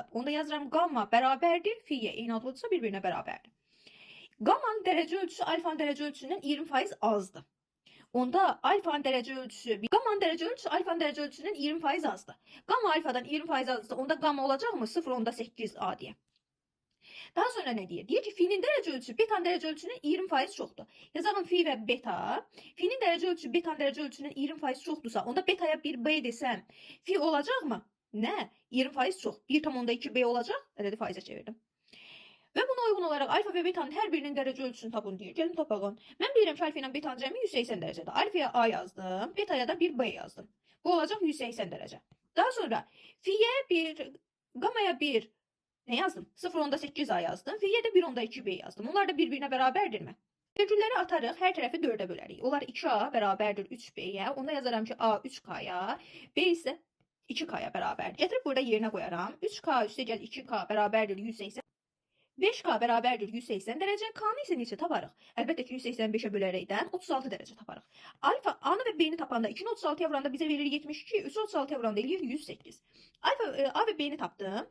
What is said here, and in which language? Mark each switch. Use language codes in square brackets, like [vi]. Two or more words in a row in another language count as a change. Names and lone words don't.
[az] Onda yazıram gamma bərabərdir, fiyə eyni adlıdırsa bir-birinə bərabərdir. Gammanın dərəcə ölçüsü alfanın dərəcə ölçüsündən 20% azdır. Onda alfanın dərəcə ölçüsü, gammanın dərəcə ölçüsü alfanın dərəcə ölçüsündən 20% azdır. Gamma alfadan 20% azdır. Onda gamma olacaqmı? 0.8 A diye. [tr] Daha sonra ne diyor? Diyor ki [az] fi'nin dərəcə ölçüsü betanın dərəcə ölçüsündən 20% çoxdur. Yazalım fi və beta. Fi'nin dərəcə ölçüsü betanın dərəcə ölçüsündən 20% çoxdursa, onda betaya bir B desəm, fi olacaqmı? Nə? 20% çox. 1,2 B olacaq. Ədədi faizə çevirdim. [tr] Ve buna uygun olarak alfa ve beta'nın her birinin derece ölçüsünü tapın diyor. Gelin tapalım. Ben bilirim ki alfa ile beta'nın cəmi 180 derecede. Alfaya A yazdım. Beta'ya da bir B yazdım. Bu olacak 180 derece. Daha sonra fi'ye bir, gamma'ya bir ne yazdım? 0.8 A yazdım. Fi'ye de 1.2 B yazdım. Onlar da birbirine beraberdir mi? Virgülleri atarıq, her tarafı 4'e bölərik. Onlar 2A beraberdir 3B'ye. [az] Onda yazarım ki [tr] A 3K'ya, B ise 2K'ya beraber. Getirip burada yerine koyaram. [az] 3K üstə gəl 2K beraberdir 180. 5K bərabərdir 180 dərəcə. K-nı isə neçə taparıq? Əlbəttə ki 185-ə bölərəkdən 36 dərəcə taparıq. Alfa A-nı və B-ni tapanda 2-ni 36-ya vuranda bizə verir 72, 3-ü 36-ya vuranda eləyir 108. A və B-ni tapdım.